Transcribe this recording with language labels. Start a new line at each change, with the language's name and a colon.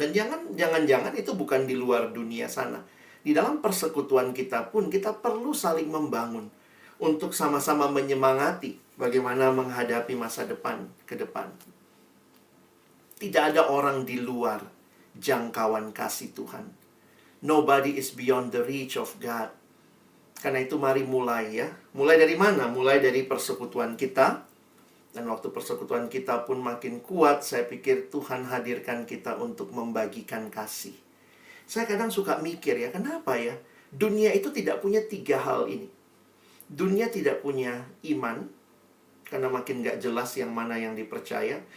Indonesian: Dan jangan-jangan itu bukan di luar dunia sana. Di dalam persekutuan kita pun kita perlu saling membangun untuk sama-sama menyemangati bagaimana menghadapi masa depan ke depan. Tidak ada orang di luar jangkauan kasih Tuhan.
English: Nobody is beyond the reach of God.
Indonesian: Karena itu mari mulai ya. Mulai dari mana? Mulai dari persekutuan kita. Dan waktu persekutuan kita pun makin kuat, saya pikir Tuhan hadirkan kita untuk membagikan kasih. Saya kadang suka mikir ya, kenapa ya? Dunia itu tidak punya 3 hal ini. Dunia tidak punya iman, karena makin gak jelas yang mana yang dipercaya.